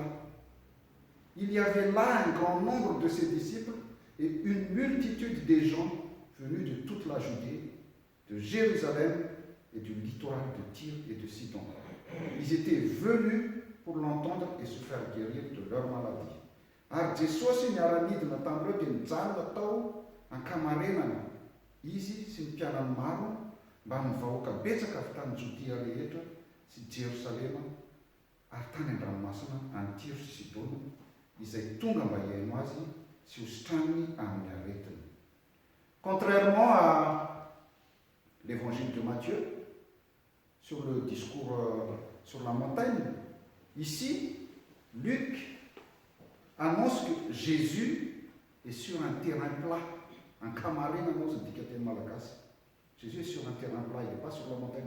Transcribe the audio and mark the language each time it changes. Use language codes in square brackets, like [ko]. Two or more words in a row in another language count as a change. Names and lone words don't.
[fr] Il y avait là un grand nombre de ses disciples et une multitude des gens venus de toute la Judée, de Jérusalem et du littoral de Tyr et de Sidon. Ils étaient venus pour l'entendre et se faire guérir de leur maladie. [mg] Ary Jesosy niara-nidina tamin'ireo dia nijanona tao an-kamarenana izy sy ny mpianany maro mba ny vahoaka betsaka avy tany Jodia rehetra sy Jerosalema ary tany an-dranomasina any Tyro sy Sidona izay tonga mba hiaino azy sy hositraniny amin'ny aretiny. [fr] Contrairement à l'évangile de Matthieu, sur le discours sur la montagne, ici, Luc annonce que Jésus est sur un terrain plat, un camarine, Jésus est sur un terrain plat, il n'est pas sur la montagne.